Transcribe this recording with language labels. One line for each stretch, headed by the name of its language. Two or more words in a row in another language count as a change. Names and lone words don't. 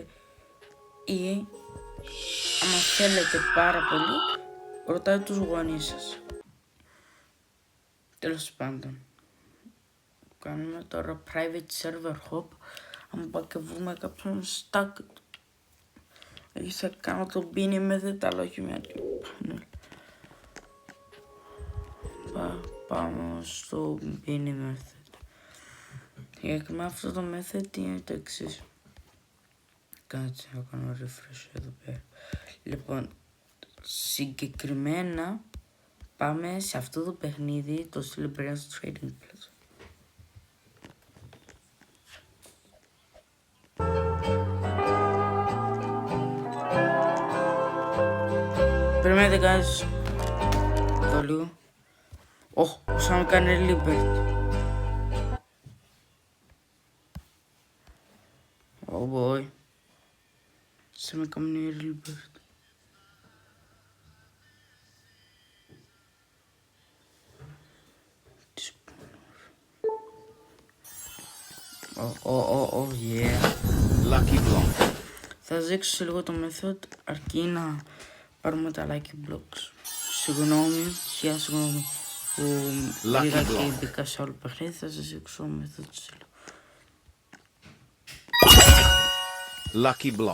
Greek: Ή άμα θέλετε πάρα πολύ, ρωτάτε τους γονείς σας. Τέλος πάντων, κάνουμε τώρα
English: private server hop.
Greek: Αν πάω και βρούμε κάποιον stack, εκεί θα κάνω το
English: beanie method,
Greek: αλλά όχι μια panel. Πάμε στο
English: beanie method.
Greek: Και με αυτό το method είναι το εξής. Κάτσε να κάνω refresh εδώ πέρα. Λοιπόν, συγκεκριμένα πάμε σε αυτό το παιχνίδι, το Celebrance Trading Plaza. Περιμένετε guys. Το λίγο. Ω, σαν να κάνει Libert.
English: Oh boy.
Greek: Σαν να κάνει Libert.
English: Oh yeah.
Greek: Lucky Block. Θα δείξω σε λίγο το method αρκεί να πάρουμε τα
English: lucky blocks.
Greek: Συγγνώμη, χιλιά συγγνώμη που πήγα και μπήκα σε όλο παιχνίδι, θα σας δείξω το method σε λίγο. Lucky Block.